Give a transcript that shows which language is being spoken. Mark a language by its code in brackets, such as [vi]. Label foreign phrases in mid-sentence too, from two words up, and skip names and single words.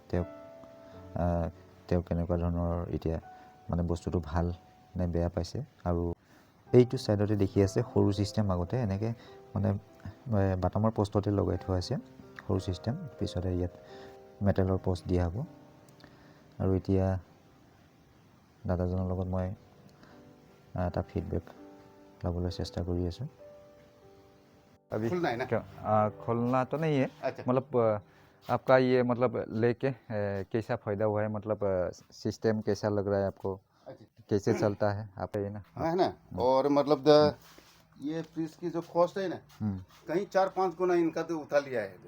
[as] তেওঁ কেনেকুৱা ধৰণৰ এতিয়া মানে বস্তুটো ভাল নে বেয়া পাইছে আৰু এইটো ছাইডতে দেখি আছে সৰু ছিষ্টেম আগতে এনেকৈ মানে বাটামৰ পষ্টতে লগাই থোৱা আছে সৰু ছিষ্টেম পিছতে ইয়াত মেটেলৰ পষ্ট দিয়া হ'ব আৰু এতিয়া দাদাজনৰ লগত মই এটা ফিডবেক ল'বলৈ চেষ্টা কৰি আছোঁ [hi] अभी खोलना तो नहीं है मतलब आपका ये मतलब लेके कैसा फ़ायदा हुआ है मतलब सिस्टम कैसा लग रहा है आपको कैसे चलता है आप ये ना है ना और मतलब ये फ्रिज की जो कॉस्ट है ना कहीं 4-5 गुना इनका तो उठा लिया है